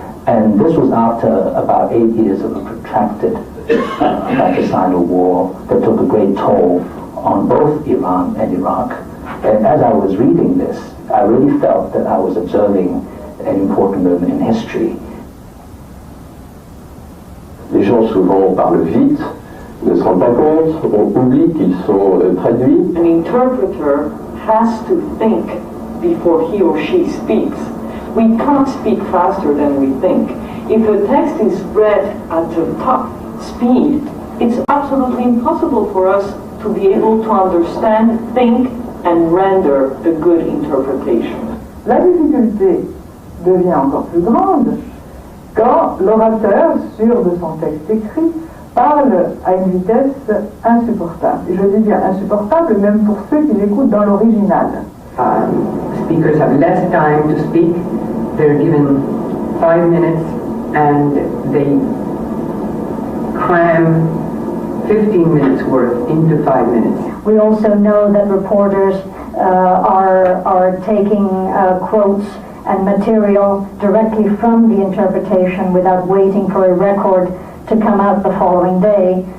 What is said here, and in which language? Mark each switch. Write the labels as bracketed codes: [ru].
[en] And this was after about 8 years of a protracted fratricidal war that took a great toll on both Iran and Iraq. And as I was reading this, I really felt that I was observing an important moment in history. [fr] Les gens souvent parlent vite, ne se rendent pas compte, on oublie qu'ils sont traduits. [en] An interpreter has to think before he or she speaks. We can't speak faster than we think. If a text is read at a top speed, it's absolutely impossible for us to be able to understand, think, and render a good interpretation. [fr] La difficulté devient encore plus grande quand l'orateur, sûr de son texte écrit, parle à une vitesse insupportable. Et je dis bien insupportable même pour ceux qui l'écoutent dans l'original. [en] Speakers have less time to speak. They're given 5 minutes and they cram 15 minutes worth into 5 minutes. We also know that reporters are taking quotes and material directly from the interpretation without waiting for a record to come out the following day.